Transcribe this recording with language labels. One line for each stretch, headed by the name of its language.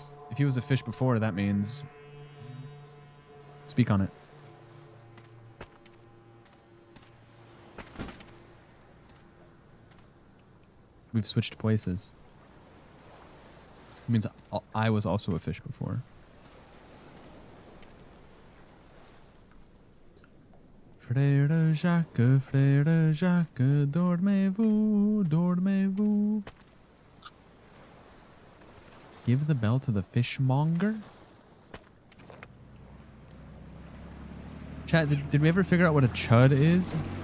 English: If he was a fish before, that means... Speak on it. We've switched places. It means I was also a fish before.
French: Frère Jacques, dormez-vous, dormez-vous.
English: Give the bell to the fishmonger? Chat, did we ever figure out what a chud is?